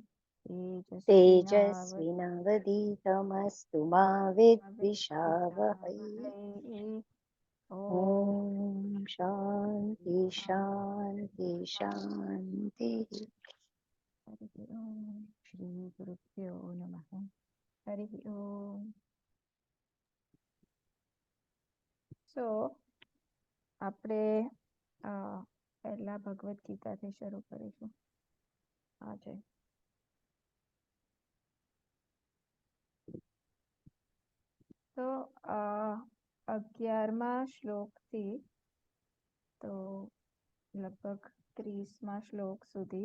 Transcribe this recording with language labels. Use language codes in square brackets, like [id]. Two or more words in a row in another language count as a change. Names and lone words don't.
[sa] तेजस्विनावधीतमस्तु मा विद्विषावहै। ॐ शान्ति शान्ति शान्तिः। हरिः ओम श्री गुरुभ्यो नमः हरिः ओम। [gu] સો આપણે પહેલા ભગવદ ગીતાથી શરૂ કરીશું આજે. તો 11મા શ્લોકથી તો લગભગ 30મા શ્લોક સુધી.